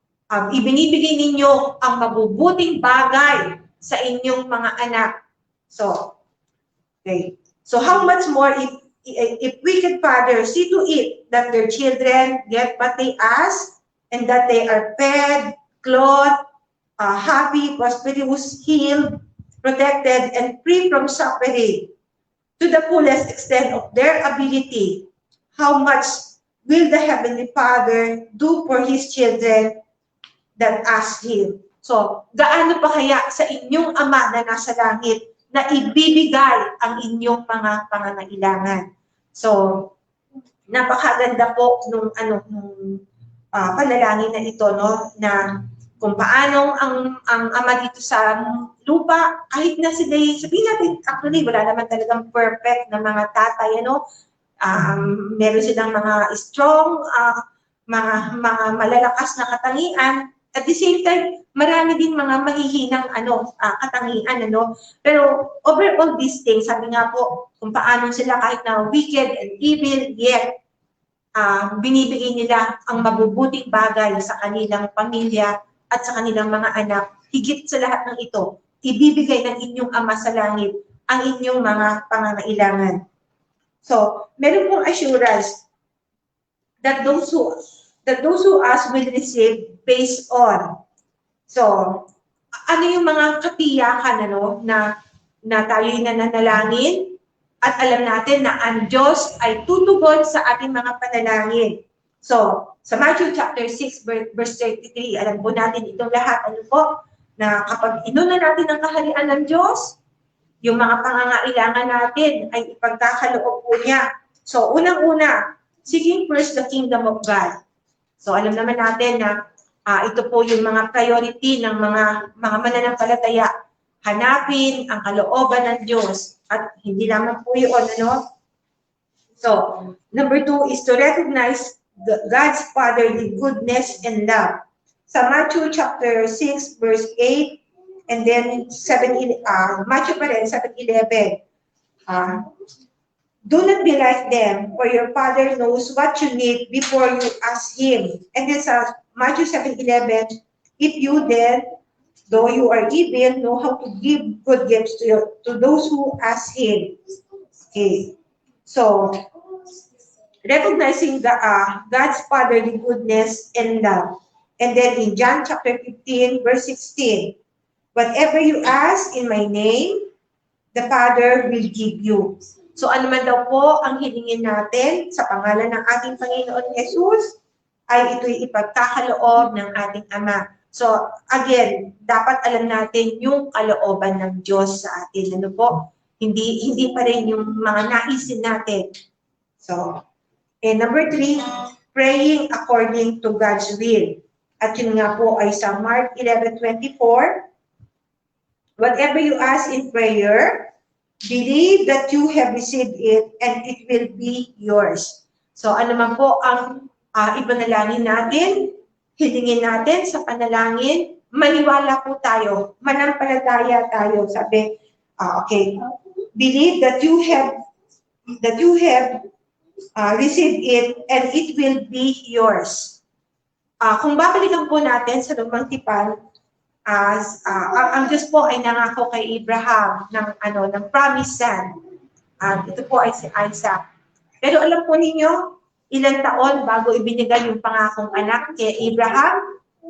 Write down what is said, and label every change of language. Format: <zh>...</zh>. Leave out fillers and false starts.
<tl>Ibinibigay ninyo ang mabubuting bagay sa inyong mga anak.</tl> <en>So, okay. So how much more if wicked fathers see to it that their children get what they ask, and that they are fed, clothed, happy, prosperous, healed, protected, and free from suffering to the fullest extent of their ability, how much will the Heavenly Father do for His children that ask Him?</en> <tl>So, gaano pa kaya sa inyong Ama na nasa langit na ibibigay ang inyong mga pangangailangan? So, napakaganda po nung panalangin na ito, no, na kung paano ang Ama dito sa lupa, kahit na sila, sabihin natin, actually, wala naman talagang perfect na mga tatay, ano, meron silang mga strong, mga malalakas na katangian.</tl> <en>At the same time,</en> <tl>marami din mga mahihinang katangian, Pero</tl> <en>overall these things,</en> <tl>sabi nga po, kung paano sila kahit na</tl> <en>wicked and evil, yet</en> <tl>binibigay nila ang mabubuting bagay sa kanilang pamilya at sa kanilang mga anak. Higit sa lahat ng ito, ibibigay ng inyong Ama sa langit ang inyong mga pangangailangan. So, meron pong</tl> <en>assurance that those who ask will receive based on.</en> <tl>So, ano yung mga katiyakan na tayo'y nananalangin at alam natin na ang Diyos ay tutugon sa ating mga panalangin. So, sa Matthew chapter 6 verse 33, alam po natin itong lahat, na kapag inuna natin ang kaharian ng Diyos, yung mga pangangailangan natin ay ipagkakaloob po niya. So, unang-una,</tl> <en>seeking first the kingdom of God.</en> <tl>So, alam naman natin na ito po yung mga priority ng mga mananampalataya. Hanapin ang kalooban ng Diyos. At hindi lamang po yun,</tl> <en>So, number 2 is to recognize God's fatherly goodness and love. Sa Matthew chapter 6, verse 8, and then Matthew</en> <tl>pa rin,</tl> <en>7:11. Do not be like them, for your Father knows what you need before you ask Him. And then sa Matthew 7:11, if you then, though you are evil, know how to give good gifts to those who ask Him. Okay. So, recognizing God's fatherly goodness and love. And then in John chapter 15, verse 16, whatever you ask in my name, the Father will give you.</en> <tl>So ano man daw po ang hilingin natin sa pangalan ng ating Panginoon Jesus, ay ito'y ipagkakaloob ng ating Ama. So again, dapat alam natin yung kalooban ng Diyos sa atin. Ano po? Hindi pa rin yung mga naisin natin.</tl> <en>So, and number 3, praying according to God's will.</en> <tl>At yun nga po ay sa</tl> <en>Mark 11:24, whatever you ask in prayer, believe that you have received it and it will be yours.</en> <tl>So ano man po ang ipanalangin natin, hilingin natin sa panalangin, maniwala po tayo, manampalataya tayo.</tl> <en>Sabi, okay, believe that you have received it and it will be yours.</en> <tl>Kung babalikan po natin sa lumang tipan, ang Diyos po ay nangako kay Abraham ng</tl> <en>promised son.</en> <tl>Ito po ay si Isaac. Pero alam po ninyo, ilang taon bago ibinigay yung pangakong anak kay Abraham?</tl>